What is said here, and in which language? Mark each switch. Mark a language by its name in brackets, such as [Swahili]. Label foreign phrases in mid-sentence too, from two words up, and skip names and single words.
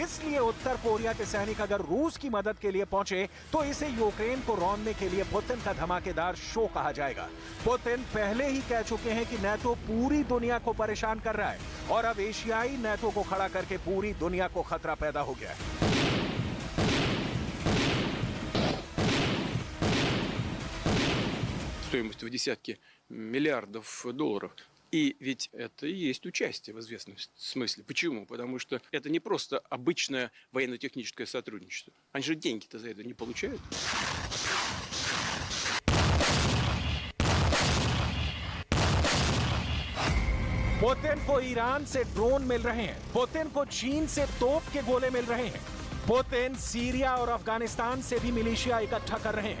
[Hindi] इसलिए उत्तर कोरिया के सैनिक अगर रूस की मदद के लिए पहुंचे तो इसे यूक्रेन को रौंदने के लिए पुतिन का धमाकेदार शो कहा जाएगा। पुतिन पहले ही कह चुके हैं कि नेटो पूरी दुनिया को परेशान कर रहा है और अब एशियाई नेटो को खड़ा करके पूरी दुनिया को खतरा पैदा हो गया है। [Russian] Стоимость в десятки миллиардов долларов. И ведь это и есть участие в известном смысле. Почему? Потому что это не просто обычное военно-техническое сотрудничество. Они же деньги-то за это не получают. [Hindi] पुतिन को ईरान से ड्रोन मिल रहे हैं। पुतिन को चीन से तोप के गोले मिल रहे हैं। पुतिन सीरिया और अफगानिस्तान से भी मिलिशिया इकट्ठा कर रहे हैं।